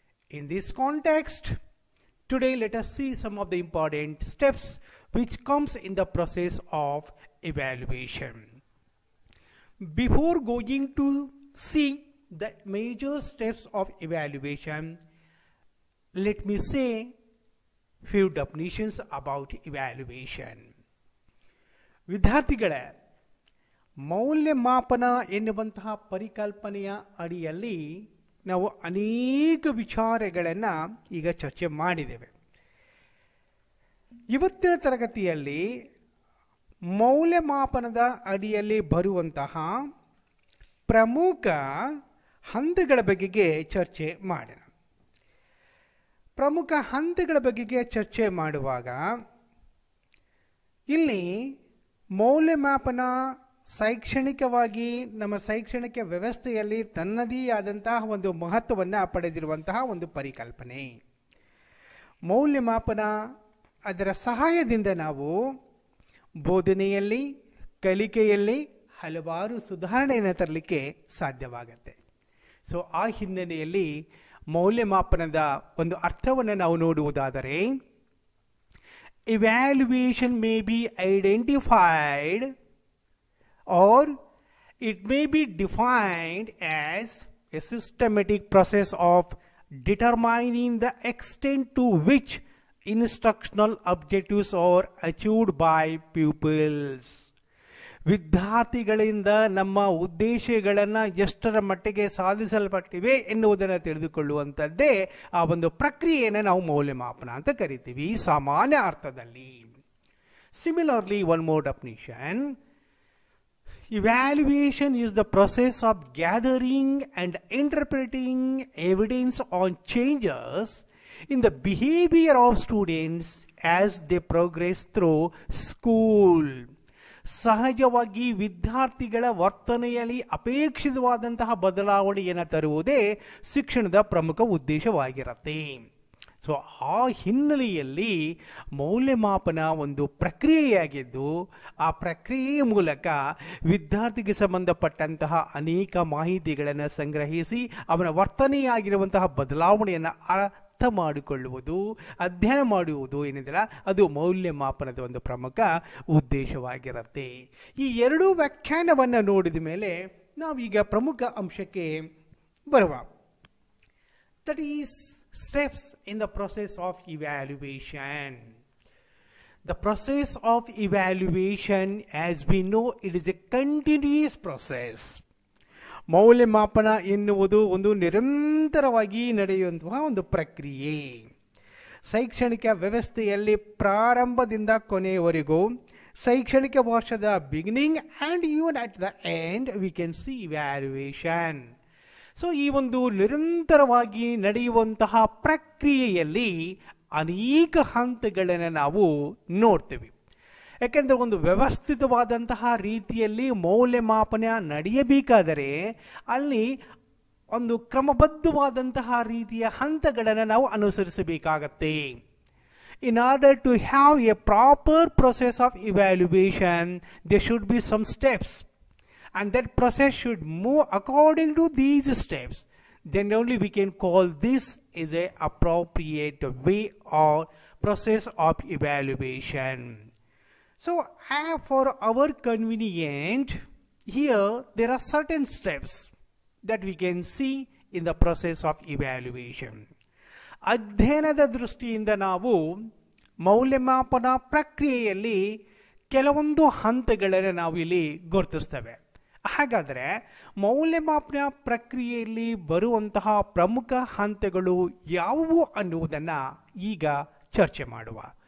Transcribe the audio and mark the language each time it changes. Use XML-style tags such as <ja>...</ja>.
<en>In this context, today let us see some of the important steps which comes in the process of evaluation. Before going to see the major steps of evaluation, let me say few definitions about evaluation.</en> <kn>ವಿದ್ಯಾರ್ಥಿಗಳೇ, ಮೌಲ್ಯಮಾಪನ ಎನ್ನುವಂತಹ ಪರಿಕಲ್ಪನೆಯ ಅಡಿಯಲ್ಲಿ ನಾವು ಅನೇಕ ವಿಚಾರಗಳನ್ನು ಈಗ ಚರ್ಚೆ ಮಾಡಿದ್ದೇವೆ. ಇವತ್ತಿನ ತರಗತಿಯಲ್ಲಿ ಮೌಲ್ಯಮಾಪನದ ಅಡಿಯಲ್ಲಿ ಬರುವಂತಹ ಪ್ರಮುಖ ಹಂತಗಳ ಬಗೆಗೆ ಚರ್ಚೆ ಮಾಡೋಣ. ಪ್ರಮುಖ ಹಂತಗಳ ಬಗೆಗೆ ಚರ್ಚೆ ಮಾಡುವಾಗ ಇಲ್ಲಿ ಮೌಲ್ಯಮಾಪನ ಶೈಕ್ಷಣಿಕವಾಗಿ ನಮ್ಮ ಶೈಕ್ಷಣಿಕ ವ್ಯವಸ್ಥೆಯಲ್ಲಿ ತನ್ನದೇ ಆದಂತಹ ಒಂದು ಮಹತ್ವವನ್ನು ಪಡೆದಿರುವಂತಹ ಒಂದು ಪರಿಕಲ್ಪನೆ. ಮೌಲ್ಯಮಾಪನ ಅದರ ಸಹಾಯದಿಂದ ನಾವು ಬೋಧನೆಯಲ್ಲಿ, ಕಲಿಕೆಯಲ್ಲಿ ಹಲವಾರು ಸುಧಾರಣೆಯನ್ನು ತರಲಿಕ್ಕೆ ಸಾಧ್ಯವಾಗುತ್ತೆ. ಆ ಹಿನ್ನೆಲೆಯಲ್ಲಿ ಮೌಲ್ಯಮಾಪನದ ಒಂದು ಅರ್ಥವನ್ನು ನಾವು ನೋಡುವುದಾದರೆ,</kn> <en>evaluation may be identified or it may be defined as a systematic process of determining the extent to which instructional objectives are achieved by pupils.</en> <kn>ವಿದ್ಯಾರ್ಥಿಗಳಿಂದ ನಮ್ಮ ಉದ್ದೇಶಗಳನ್ನು ಎಷ್ಟರ ಮಟ್ಟಿಗೆ ಸಾಧಿಸಲ್ಪಟ್ಟಿವೆ ಎನ್ನುವುದನ್ನು ತಿಳಿದುಕೊಳ್ಳುವಂಥದ್ದೇ ಆ ಒಂದು ಪ್ರಕ್ರಿಯೆಯನ್ನು ನಾವು ಮೌಲ್ಯಮಾಪನ ಅಂತ ಕರಿತೀವಿ ಸಾಮಾನ್ಯ ಅರ್ಥದಲ್ಲಿ.</kn> <en>Similarly, one more definition: evaluation is the process of gathering and interpreting evidence on changes in the behavior of students as they progress through school.</en> <kn>ಸಹಜವಾಗಿ ವಿದ್ಯಾರ್ಥಿಗಳ ವರ್ತನೆಯಲ್ಲಿ ಅಪೇಕ್ಷಿತವಾದಂತಹ ಬದಲಾವಣೆಯನ್ನು ತರುವುದೇ ಶಿಕ್ಷಣದ ಪ್ರಮುಖ ಉದ್ದೇಶವಾಗಿರುತ್ತೆ. ಸೊ ಆ ಹಿನ್ನೆಲೆಯಲ್ಲಿ ಮೌಲ್ಯಮಾಪನ ಒಂದು ಪ್ರಕ್ರಿಯೆಯಾಗಿದ್ದು, ಆ ಪ್ರಕ್ರಿಯೆಯ ಮೂಲಕ ವಿದ್ಯಾರ್ಥಿಗೆ ಸಂಬಂಧಪಟ್ಟಂತಹ ಅನೇಕ ಮಾಹಿತಿಗಳನ್ನು ಸಂಗ್ರಹಿಸಿ ಅವನ ವರ್ತನೆಯಾಗಿರುವಂತಹ ಬದಲಾವಣೆಯನ್ನು ಅರ್ಥ ಮಾಡಿಕೊಳ್ಳುವುದು, ಅಧ್ಯಯನ ಮಾಡುವುದು ಏನಿದೆಯಲ್ಲ, ಅದು ಮೌಲ್ಯಮಾಪನದ ಒಂದು ಪ್ರಮುಖ ಉದ್ದೇಶವಾಗಿರುತ್ತೆ. ಈ ಎರಡೂ ವ್ಯಾಖ್ಯಾನವನ್ನು ನೋಡಿದ ಮೇಲೆ ನಾವೀಗ ಪ್ರಮುಖ ಅಂಶಕ್ಕೆ ಬರುವ.</kn> <en>That is steps in the process of evaluation. The process of evaluation, as we know, it is a continuous process.</en> <kn>ಮೌಲ್ಯಮಾಪನ ಎನ್ನುವುದು ಒಂದು ನಿರಂತರವಾಗಿ ನಡೆಯುವಂತಹ ಒಂದು ಪ್ರಕ್ರಿಯೆ. ಶೈಕ್ಷಣಿಕ ವ್ಯವಸ್ಥೆಯಲ್ಲಿ ಪ್ರಾರಂಭದಿಂದ ಕೊನೆಯವರೆಗೂ, ಶೈಕ್ಷಣಿಕ ವರ್ಷದ</kn> <en>Beginning and even at the end we can see evaluation.</en> <kn>So ಈ ಒಂದು ನಿರಂತರವಾಗಿ ನಡೆಯುವಂತಹ ಪ್ರಕ್ರಿಯೆಯಲ್ಲಿ ಅನೇಕ ಹಂತಗಳನ್ನು ನಾವು ನೋಡ್ತೀವಿ. ಯಾಕೆಂದರೆ ಒಂದು ವ್ಯವಸ್ಥಿತವಾದಂತಹ ರೀತಿಯಲ್ಲಿ ಮೌಲ್ಯಮಾಪನ ನಡೆಯಬೇಕಾದರೆ ಅಲ್ಲಿ ಒಂದು ಕ್ರಮಬದ್ಧವಾದಂತಹ ರೀತಿಯ ಹಂತಗಳನ್ನು ನಾವು ಅನುಸರಿಸಬೇಕಾಗತ್ತೆ.</kn> <en>In order to have a proper process of evaluation, there should be some steps. And that process should move according to these steps. Then only we can call this is a appropriate way or process of evaluation. So for our convenience, here there are certain steps that we can see in the process of evaluation.</en> <kn>ಅಧ್ಯಯನದ ದೃಷ್ಟಿಯಿಂದ ನಾವು ಮೌಲ್ಯಮಾಪನ ಪ್ರಕ್ರಿಯೆಯಲ್ಲಿ ಕೆಲವೊಂದು ಹಂತಗಳನ್ನು ನಾವು ಇಲ್ಲಿ ಗುರುತಿಸ್ತೇವೆ. ಹಾಗಾದರೆ ಮೌಲ್ಯಮಾಪನ ಪ್ರಕ್ರಿಯೆಯಲ್ಲಿ ಬರುವಂತಹ ಪ್ರಮುಖ ಹಂತಗಳು ಯಾವುವು ಅನ್ನುವುದನ್ನು ಈಗ ಚರ್ಚೆ ಮಾಡುವ.</kn>